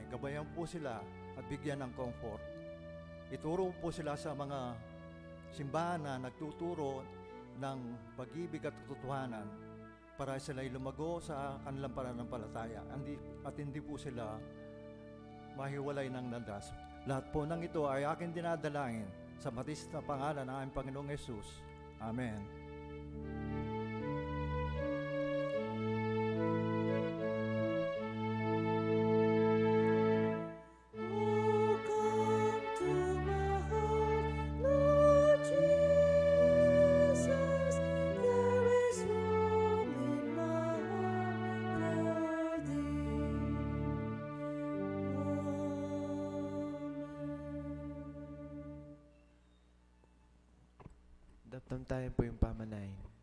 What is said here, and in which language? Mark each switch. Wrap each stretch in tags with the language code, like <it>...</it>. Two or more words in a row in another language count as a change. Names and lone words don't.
<tl>Gabayan po sila at bigyan ng comfort. Ituro po sila sa mga simbahan na nagtuturo ng pag-ibig at katotohanan para sila ay lumago sa kanilang pananampalataya at hindi po sila mahiwalay ng landas. Lahat po ng ito ay aking dinadalangin sa matis na pangalan ng aming Panginoong Yesus. Amen.</tl> <en>Oh, come to my heart, Lord Jesus. There is room in my heart for thee.</en> <tl>Damdamin po yung pamanahin.</tl>